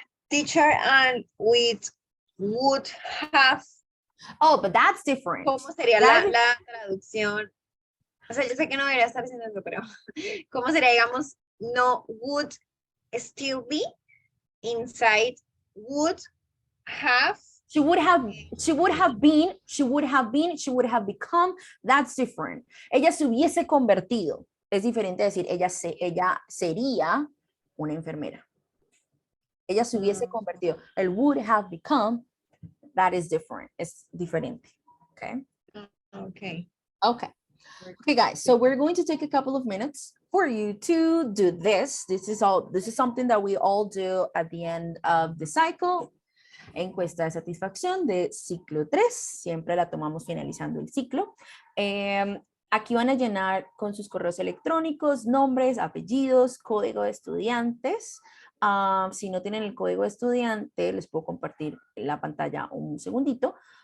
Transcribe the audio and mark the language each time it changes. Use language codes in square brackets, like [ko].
[en] Teacher, and with would have. Oh, but that's different. [es] ¿Cómo sería la traducción? O sea, yo sé que no debería estar diciendo eso, pero ¿cómo sería, digamos, no [en] would still be inside would have? She would have been, she would have become. That's different. [es] Ella se hubiese convertido. Es diferente decir ella sería una enfermera. Ella se hubiese convertido. [en] El would have become, that is different. It's different. Okay. Okay. Okay. Okay, guys. So we're going to take a couple of minutes for you to do this. This is something that we all do at the end of the cycle. [es] Encuesta de satisfacción de ciclo 3. Siempre la tomamos finalizando el ciclo. Aquí van a llenar con sus correos electrónicos, nombres, apellidos, código de estudiantes. Si no tienen el código de estudiante, les puedo compartir la pantalla un segundito.